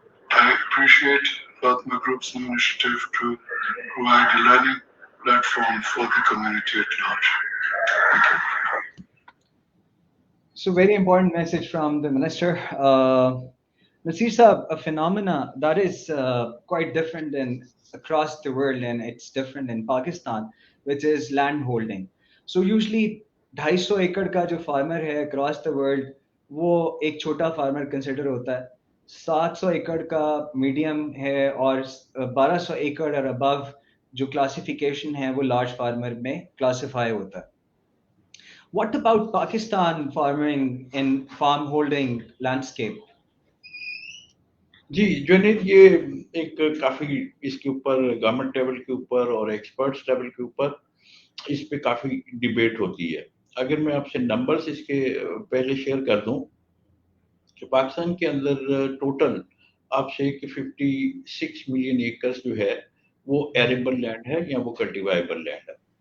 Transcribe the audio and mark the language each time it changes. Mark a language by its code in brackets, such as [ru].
[en] I appreciate Fatma Group's new initiative to provide a learning platform for the community at large. So, very important message from the minister. Nasir Saab, a phenomena that is quite different across the world, and it's different in Pakistan, which is land holding. [hi] So, usually 250 एकड़ का जो farmer है across the world, वो एक छोटा farmer consider होता है. 700 एकड़ का medium है और 1200 एकड़ और above जो classification है वो large farmer में classify होता है. [en] What about Pakistan farming in farm holding landscape? [hi] जी जुनेद, ये एक काफी इसके ऊपर गवर्नमेंट लेवल के ऊपर और एक्सपर्ट्स लेवल के ऊपर इस पे काफी डिबेट होती है. अगर मैं आपसे नंबर्स इसके पहले शेयर कर दूं कि पाकिस्तान के अंदर टोटल आपसे कि 56 मिलियन एकर्स जो है वो एरेबल लैंड है या वो कल्टीवेबल लैंड है.